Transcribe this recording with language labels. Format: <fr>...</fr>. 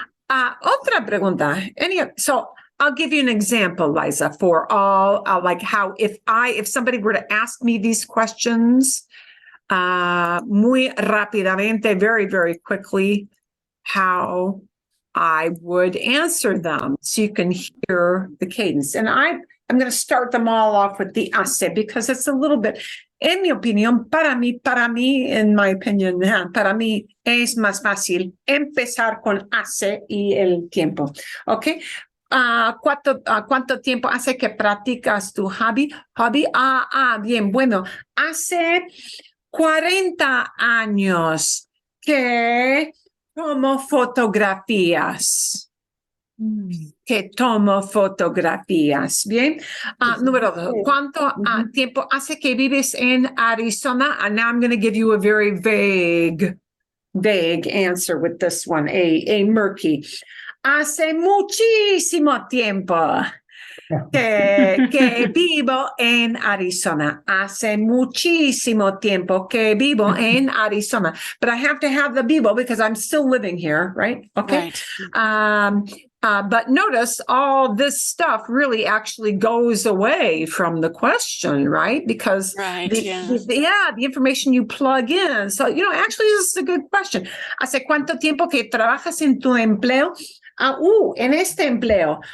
<es>Otra pregunta.</es> <en>So I'll give you an example, Liza, for all like how if somebody were to ask me these questions</en> <es>muy rápidamente,</es> <en>very, very quickly, how I would answer them so you can hear the cadence. And I'm going to start them all off with the hace because it's a little bit,</en> <es>en mi opinión, para mí,</es> <en>in my opinion,</en> <es>para mí es más fácil empezar con hace y el tiempo. ¿Ok? ¿Cuánto tiempo hace que practicas tu hobby? Bien, bueno, hace 40 años que tomo fotografías. Que tomo fotografías. Bien. Número 2. ¿Cuánto tiempo hace que vives en Arizona?</es> <en>And now I'm going to give you a very vague answer with this one, a murky.</en> <es>Hace muchísimo tiempo que vivo en Arizona. Hace muchísimo tiempo que vivo en Arizona.</es> <en>But I have to have the vivo because I'm still living here, right? Okay. Right. But notice all this stuff really actually goes away from the question, right? Because Right. the information you plug in. So, actually, this is a good question.</en> <es>¿Hace cuánto tiempo que trabajas en tu empleo? En este empleo.</es>